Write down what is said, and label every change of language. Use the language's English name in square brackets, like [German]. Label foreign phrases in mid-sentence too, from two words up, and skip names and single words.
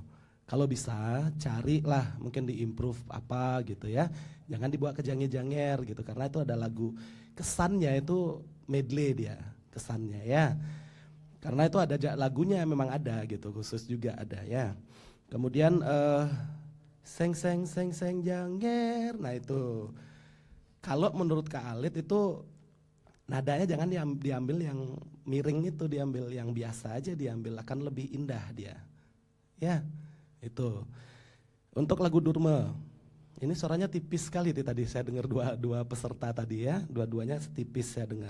[Indonesian] Kalau bisa carilah mungkin diimprove apa gitu ya. Jangan dibawa ke jangi-janger gitu karena itu ada lagu kesannya itu medley dia kesannya ya. Karena itu ada lagunya memang ada gitu khusus juga ada ya. Kemudian Seng seng seng seng janger. Nah itu. Kalau menurut Kak Alit itu nadanya jangan diambil yang miring itu, diambil yang biasa aja diambil, akan lebih indah dia. Ya, itu. Untuk lagu Durme, ini suaranya tipis sekali tadi saya dengar dua peserta tadi ya, dua-duanya tipis saya dengar.